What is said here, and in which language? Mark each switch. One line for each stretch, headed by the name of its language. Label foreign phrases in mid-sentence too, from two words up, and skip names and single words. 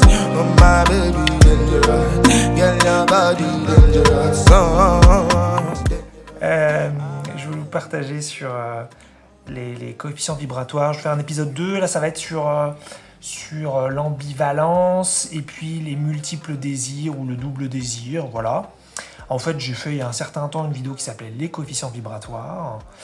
English: Oh my baby dangerous, girl your body dangerous.
French: Je vais vous partager sur les coefficients vibratoires. Je vais faire un épisode 2, là ça va être sur l'ambivalence et puis les multiples désirs ou le double désir, voilà. En fait, j'ai fait il y a un certain temps une vidéo qui s'appelait les coefficients vibratoires.